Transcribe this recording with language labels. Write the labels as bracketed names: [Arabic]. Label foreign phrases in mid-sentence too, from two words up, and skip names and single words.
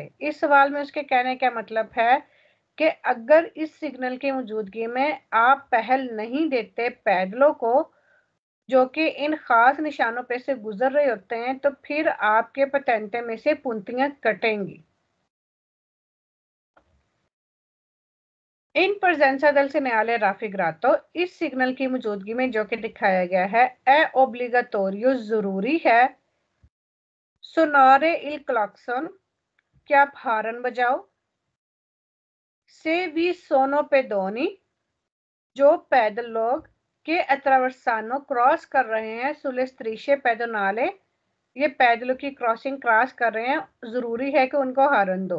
[Hindi] इस सवाल में उसके कहने का मतलब है कि अगर इस सिग्नल की मौजूदगी में आप पहल नहीं देते पैदलों को जो कि इन खास निशानों पे से गुजर रहे होते हैं, तो फिर आपके पेटेंटे में से पुंतियां कटेंगी। [Italian] in presenza del segnale raffigurato [Hindi] इस सिग्नल की मौजूदगी में जो कि दिखाया गया है [Italian] è obbligatorio [Hindi] जरूरी है, [Italian] suonare il clacson [Hindi] कि आप हारन बजाओ, [Italian] se vi sono pedoni [Hindi] जो पैदल लोग [Italian] che attraversano [Hindi] क्रॉस कर रहे हैं, [Italian] sulle strisce pedonali [Hindi] ये पैदलों की क्रॉसिंग क्रॉस कर रहे हैं, जरूरी है कि उनको हारन दो।